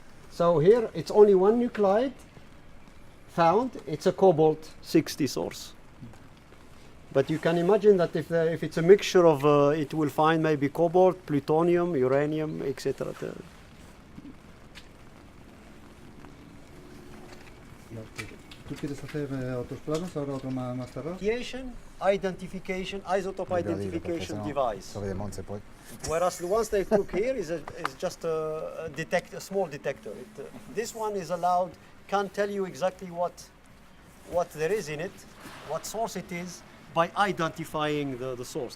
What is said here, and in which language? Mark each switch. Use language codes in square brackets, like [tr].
[en] So here it's only one nuclide found. It's a cobalt 60 source. But you can imagine that if it's a mixture of, it will find maybe cobalt, plutonium, uranium, etc. [es] ¿Tú quieres hacer otros planos, ahora otro más tarde? [en] Identification, isotope identification device. Whereas the ones they took here is just a small detector. This one is allowed, can tell you exactly what there is in it, what source it is, by identifying the source.